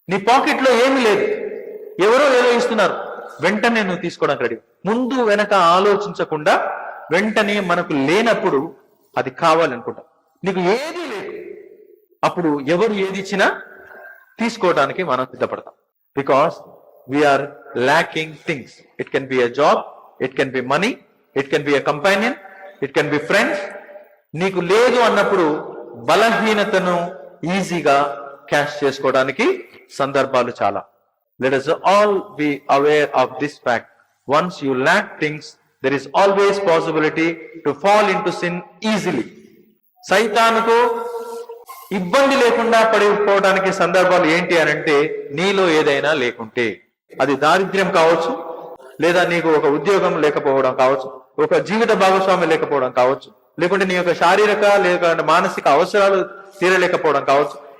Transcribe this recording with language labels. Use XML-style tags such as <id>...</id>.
<te>నీ పాకెట్ లో ఏమీ లేదు, ఎవరో ఏదో ఇస్తున్నారు, వెంటనే నువ్వు తీసుకోవడానికి రెడీ. ముందు వెనక ఆలోచించకుండా వెంటనే మనకు లేనప్పుడు అది కావాలనుకుంటాం. నీకు ఏది లేదు, అప్పుడు ఎవరు ఏది ఇచ్చినా తీసుకోవడానికి మనం సిద్ధపడతాం.</te> <en>Because we are lacking things. It can be a job, it can be money, it can be a companion, it can be friends.</en> <te>నీకు లేదు అన్నప్పుడు బలహీనతను ఈజీగా క్యాష్ చేసుకోవడానికి సందర్భాలు చాలా. Let us all be aware of this fact</te> <en>Once you lack things, there is always possibility to fall into sin easily.</en> <te>సైతానుకు ఇబ్బంది లేకుండా పడిపోవడానికి సందర్భాలు ఏంటి అని అంటే, నీలో ఏదైనా లేకుంటే, అది దారిద్ర్యం కావచ్చు, లేదా నీకు ఒక ఉద్యోగం లేకపోవడం కావచ్చు, ఒక జీవిత భాగస్వామి లేకపోవడం కావచ్చు, లేకుంటే నీ యొక్క శారీరక లేక మానసిక అవసరాలు తీరలేకపోవడం కావచ్చు.</te>